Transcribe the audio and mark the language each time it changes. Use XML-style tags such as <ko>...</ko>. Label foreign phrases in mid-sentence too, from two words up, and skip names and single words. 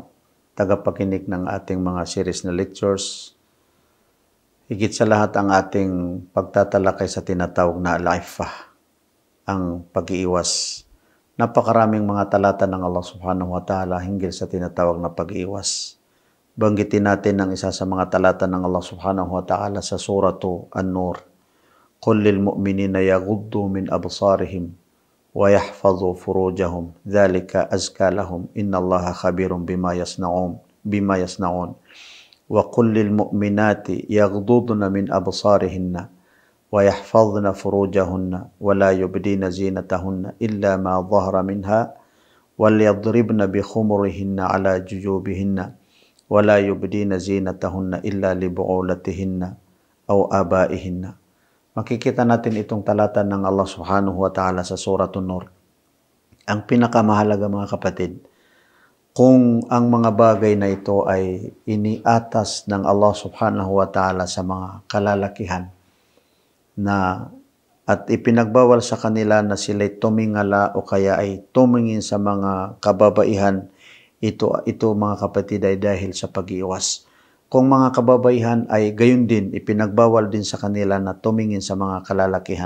<tl>tagapakinig ng ating mga series na lectures, higit sa lahat ang ating pagtatalakay sa tinatawag na al-'iffah, ang pag-iiwas. Napakaraming mga talata ng Allah</tl> <ar>سبحانه وتعالى</ar> <tl>hinggil sa tinatawag na pag-iiwas. Banggitin natin ang isa sa mga talata ng Allah</tl> <ar>سبحانه وتعالى</ar> <tl>sa suratu An-Nur.</tl> <ar>قل للمؤمنين يغضوا من أبصارهم ويحفظوا فروجهم ذلك أزكى لهم إن الله خبير بما يصنعون وقل للمؤمنات يغضضن من أبصارهن ويحفظن فروجهن ولا يبدين زينتهن إلا ما ظهر منها وليضربن بخمرهن على جيوبهن ولا يبدين زينتهن إلا لبعولتهن أو آبائهن.</ar> <tl>Makikita natin itong talata ng Allah</tl> <ar>سبحانه وتعالى</ar> <tl>sa Suratun Nur. Ang pinakamahalaga mga kapatid, kung ang mga bagay na ito ay iniatas ng Allah</tl> <ar>سبحانه وتعالى</ar> <tl>sa mga kalalakihan at ipinagbawal sa kanila na sila'y tumingala o kaya ay tumingin sa mga kababaihan, ito mga kapatid ay dahil sa pag-iwas. Kung mga kababaihan ay gayon din, ipinagbawal din sa kanila na tumingin sa mga kalalakihan.</tl>